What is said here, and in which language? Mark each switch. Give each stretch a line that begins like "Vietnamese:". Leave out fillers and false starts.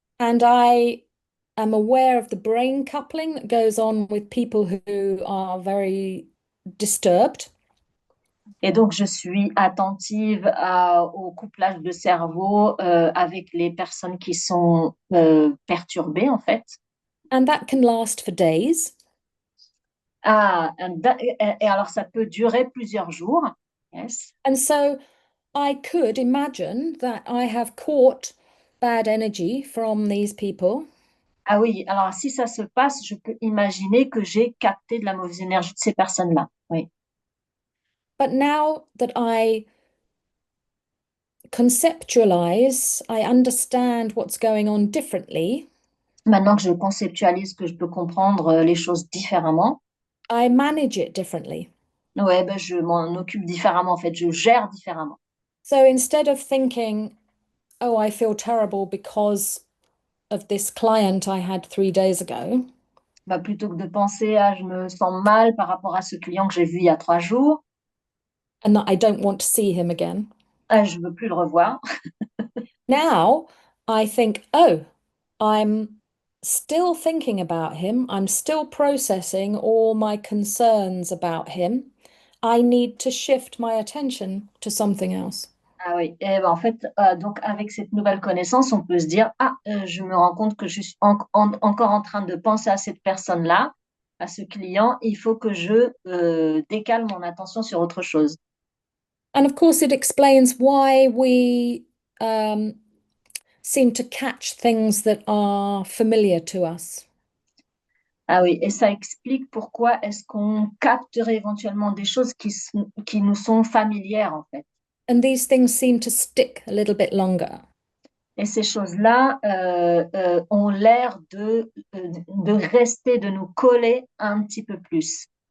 English: And I am aware of the brain coupling that goes on with people who are very disturbed.
French: Et donc, je suis attentive au couplage de cerveau avec les personnes qui sont perturbées, en fait.
English: And that can last for days.
French: Et alors, ça peut durer plusieurs jours.
English: Yes. And so I could imagine that I have caught bad energy from these people.
French: Ah oui, alors si ça se passe, je peux imaginer que j'ai capté de la mauvaise énergie de ces personnes-là. Oui.
English: But now that I conceptualize, I understand what's going on differently,
French: Maintenant que je conceptualise, que je peux comprendre les choses différemment,
English: I manage it differently.
French: ouais, ben, je m'en occupe différemment, en fait, je gère différemment.
English: So instead of thinking, oh, I feel terrible because of this client I had 3 days ago,
French: Bah, plutôt que de penser à je me sens mal par rapport à ce client que j'ai vu il y a 3 jours,
English: and that I don't want to see him again.
French: je veux plus le revoir.
English: Now I think, oh, I'm still thinking about him. I'm still processing all my concerns about him. I need to shift my attention to something else.
French: Ah oui, et ben, en fait, donc avec cette nouvelle connaissance, on peut se dire, je me rends compte que je suis encore en train de penser à cette personne-là, à ce client, il faut que je décale mon attention sur autre chose.
English: And of course, it explains why we um, seem to catch things that are familiar to us.
French: Ah oui, et ça explique pourquoi est-ce qu'on capterait éventuellement des choses qui nous sont familières, en fait.
English: And these things seem to stick a little bit longer.
French: Et ces choses-là ont l'air de rester, de nous coller un petit peu plus.